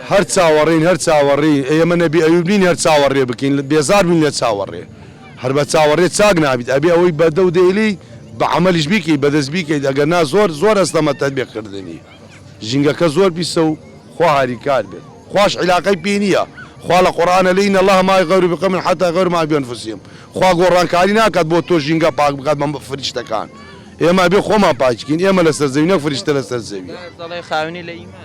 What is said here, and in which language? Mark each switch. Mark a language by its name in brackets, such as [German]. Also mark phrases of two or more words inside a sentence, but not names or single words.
[Central Kurdish] هەر چاوەڕین هەر چاوەڕی ئێمە نەبی ئەوبین هەر چاوەڕێ بکەین بێزار بین لە چاوەڕێ هەر بە چاوەڕێ چاک نابیت ئەبێ ئەوەی بەدە و دەیلی بە عملیش بیکەی بەدەست بیکەیت ئەگەر نا زۆر ئەستەمە تەطبیقکردنی ژینگەکە زۆر پیسە و خوا هاریکار بێت خوش علاقەی پێ نییە خوا لە قورئانە لێین [Arabic] الله ما یغیروا بقوم حتى یغیروا ما بأنفسهم [Central Kurdish] خوا گۆڕانکاری ناکات بۆ تۆ ژینگە پاک بکات بە فریشتەکان ئێمە بێ خۆمان پاکین ئێمە لەسەر زەوی نەک فریشتە لەسەر زەوی دەڵێ خاوێنی لە ئیمان